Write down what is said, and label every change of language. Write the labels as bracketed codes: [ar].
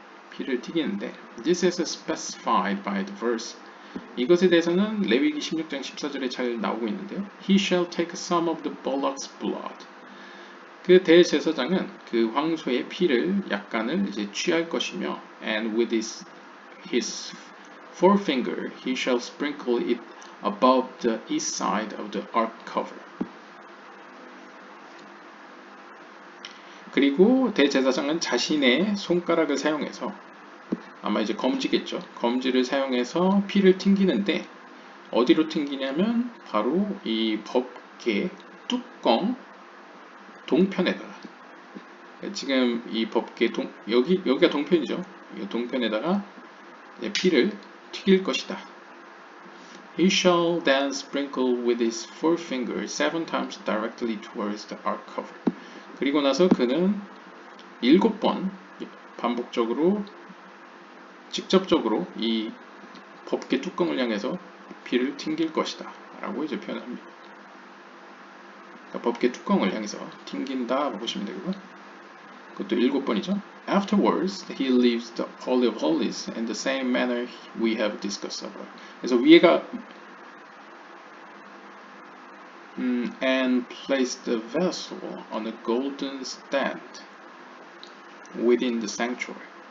[ko] 피를 튀기는데 [en] This is specified by the verse. [ko] 이것에 대해서는 레위기 16장 14절에 잘 나오고 있는데요. [en] He shall take some of the bullock's blood. [ko] 그 대제사장은 그 황소의 피를 약간을 이제 취할 것이며 [en] and with his forefinger he shall sprinkle it above the east side of the ark cover. [ko] 그리고 대제사장은 자신의 손가락을 사용해서 아마 이제 검지겠죠. 검지를 사용해서 피를 튕기는데 어디로 튕기냐면 바로 이 법궤 뚜껑 동편에다가 지금 이 법궤 여기가 동편이죠. 이 동편에다가 피를 튀길 것이다. [en] He shall then sprinkle with his forefinger 7 times directly towards the ark cover. [ko] 그리고 나서 그는 7번 반복적으로 직접적으로 이 법궤 뚜껑을 향해서 피를 튕길 것이다 라고 이제 표현합니다. 그러니까 법궤 뚜껑을 향해서 튕긴다 보시면 되고요. 그것도 7번이죠. [en] Afterwards, he leaves the Holy of Holies in the same manner we have discussed above. [ko] 그래서 위에가 [en] and place the vessel on a golden stand within the sanctuary.